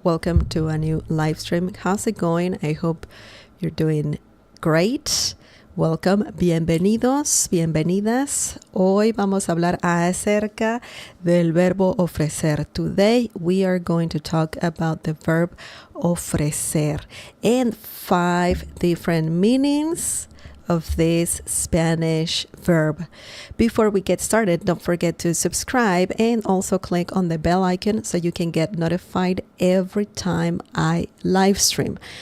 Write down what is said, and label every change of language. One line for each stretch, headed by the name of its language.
English: Welcome to a new live stream. How's it going? I hope you're doing great. Welcome.
Spanish: Bienvenidos, bienvenidas. Hoy vamos a hablar acerca del verbo ofrecer.
English: Today we are going to talk about the verb ofrecer and 5 different meanings of this Spanish verb. Before we get started, don't forget to subscribe and also click on the bell icon so you can get notified every time I live stream.